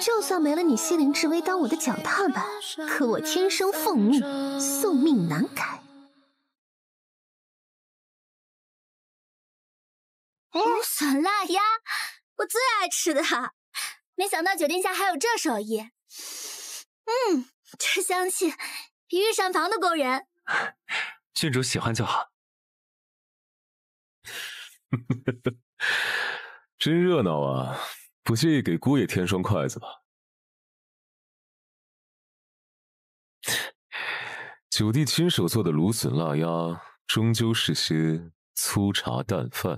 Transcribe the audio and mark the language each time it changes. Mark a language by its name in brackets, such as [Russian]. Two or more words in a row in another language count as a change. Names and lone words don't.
[Chinese] 就算沒了你西陵之威當我的腳踏板，可我天生奉命，宿命難改。莴筍辣鴨，我最愛吃的，沒想到九殿下還有這手藝。這香氣比御膳房都勾人。郡主喜歡就好。真熱鬧啊！不介意給姑爺添雙筷子吧？九弟親手做的蘆筍辣鴨，終究是些粗茶淡飯。